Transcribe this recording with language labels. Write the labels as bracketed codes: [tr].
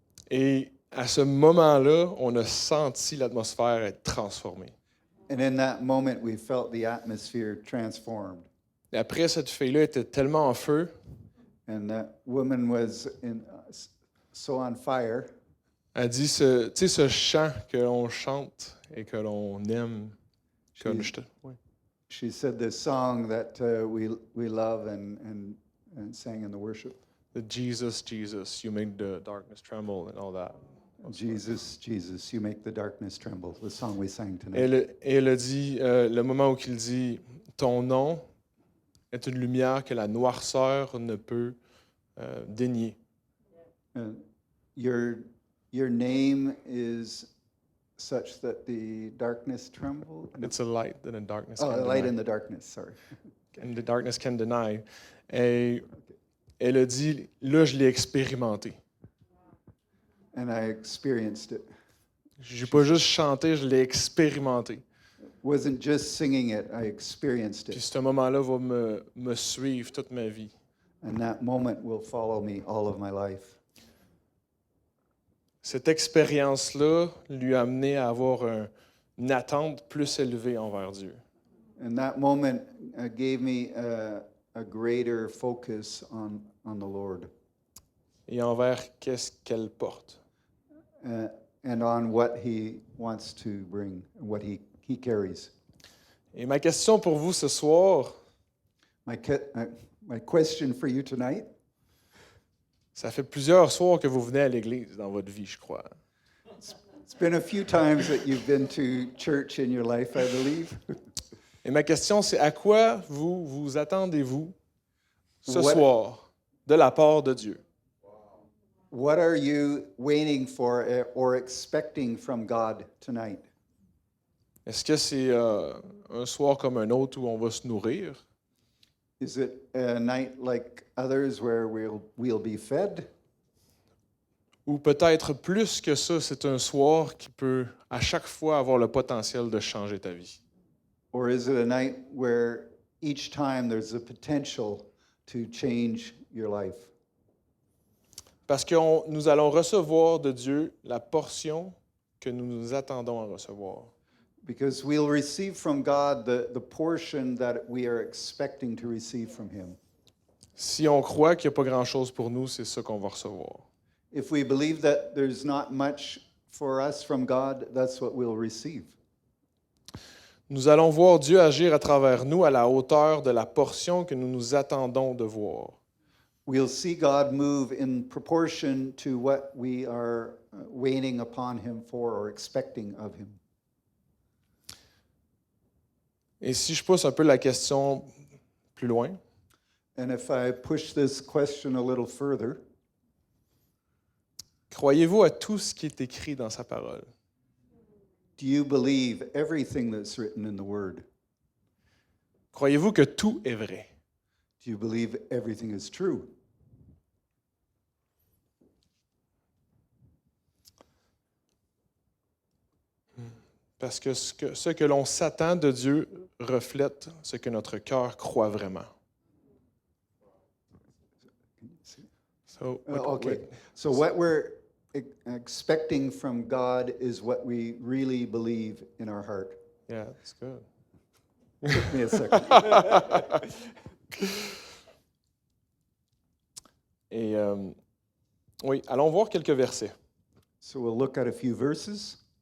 [fr] Et à ce moment-là, on a senti l'atmosphère être transformée. [en] And in that moment, we felt the atmosphere transformed. [fr] Et après, cette fille-là était tellement en feu. [en] And that woman was so on fire. [fr] Elle dit, ce chant que l'on chante et que l'on aime. [en] She said this song that we love and sang in the worship. The Jesus, Jesus, you make the darkness tremble and all that. Jesus, Jesus, you make the darkness tremble. The song we sang tonight. [fr] Et elle a dit, le moment où il dit, ton nom est une lumière que la noirceur ne peut dénier. [en] Your name is such that the darkness tremble. It's a light that the darkness Oh, can a light deny. in the darkness, sorry. And the darkness can deny. [fr] Et elle a dit, là, je l'ai expérimenté. [en] And I experienced it. [fr] Je n'ai pas juste chanté, je l'ai expérimenté. [en] Wasn't just singing it, I experienced [fr] Puis [en] it. [fr] ce moment-là va me suivre toute ma vie. [en] And that moment will follow me all of my life. [fr] Cette expérience-là lui a amené à avoir une attente plus élevée envers Dieu. [en] And that moment gave me a greater focus on the Lord. [fr] Et envers qu'est-ce qu'elle porte. [en] And on what He wants to bring, what He carries. [fr] Et ma question pour vous ce soir, [en] My question for you tonight. [fr] ça fait plusieurs soirs que vous venez à l'église dans votre vie, je crois. [en] It's been a few times that you've been to church in your life, I believe. [fr] Et ma question, c'est à quoi vous attendez-vous ce [en] What- [fr] soir de la part de Dieu? [en] What are you waiting for or expecting from God tonight? [fr] Est-ce que c'est un soir comme un autre où on va se nourrir? [en] Is it a night like others where we'll be fed? [fr] Ou peut-être plus que ça, c'est un soir qui peut à chaque fois avoir le potentiel de changer ta vie? [en] Or is it a night where each time there's a potential to change your life? [fr] Parce que nous allons recevoir de Dieu la portion que nous nous attendons à recevoir. [en] Because we'll receive from God the portion that we are expecting to receive from Him. [fr] Si on croit qu'il n'y a pas grand-chose pour nous, c'est ça qu'on va recevoir. [en] If we believe that there's not much for us from God, that's what we'll receive. [fr] Nous allons voir Dieu agir à travers nous à la hauteur de la portion que nous nous attendons de voir. [en] We'll see God move in proportion to what we are waiting upon Him for or expecting of Him. [fr] Et si je pousse un peu la question plus loin, [en] And if I push this question a little further, [fr] croyez-vous à tout ce qui est écrit dans sa parole? [en] do you believe everything that's written in the Word? [fr] Croyez-vous que tout est vrai? [en] Do you believe everything is true? [fr] Parce que ce que l'on s'attend de Dieu reflète ce que notre cœur croit vraiment. [en] So, Okay. So what we're expecting from God is what we really believe in our heart. Yeah, that's good. Give me a second. [fr] Et oui, allons voir quelques versets. [en] So we'll look at a few verses.